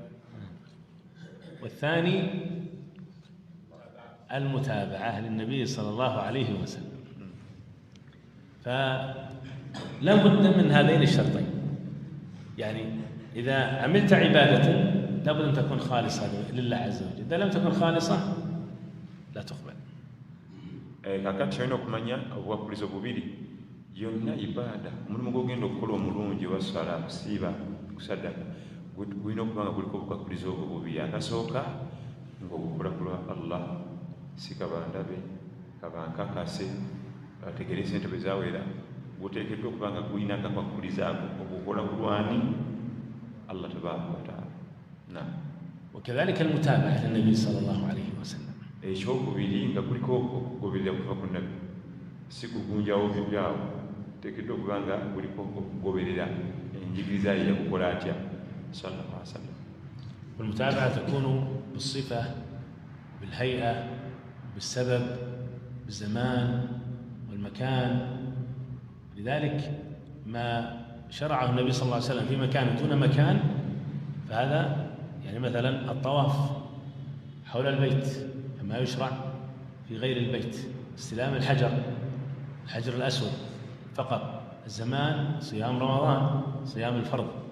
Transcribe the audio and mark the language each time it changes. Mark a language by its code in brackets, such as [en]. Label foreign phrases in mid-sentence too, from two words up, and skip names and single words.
[ar] والثاني المتابعة للنبي صلى الله عليه وسلم. فلا بد من هذين الشرطين، يعني إذا عملت عبادة لابد أن تكون خالصة لله عز وجل، إذا لم تكن خالصة لا تقبل. [lg] kakati olina okumanya obuwakulizo bubiri yonna ibaada omulimu gw'ogenda okukola omulungi wasala kusiiba kusaddaka gulina okuba nga guliko obukakulizo obubiri. Akasooka ng'obukola ku lwa Allah si kabandabe kabankakase bategere sente bwe zawera guteekeddwa okuba nga gulina akakwakkulizo ako okukola ku lwani [ar] الله تبارك وتعالى. وكذلك المتابعة للنبي صلى الله عليه وسلم. [lg] ekyokubiri nga kuliko okugoberera kuva ku nabbi si kugunjawo bibyawo teekeddwa okuba nga kuliko okugoberera enjigiriza ye yakukola atya [ar] صلى الله عليه وسلم. والمتابعة تكون بالصفة بالهيئة بالسبب بالزمان والمكان. لذلك ما شرعه النبي صلى الله عليه وسلم في مكان دون مكان فهذا يعني مثلا الطواف حول البيت ما يشرع في غير البيت، استلام الحجر الأسود فقط، الزمان صيام رمضان صيام الفرض،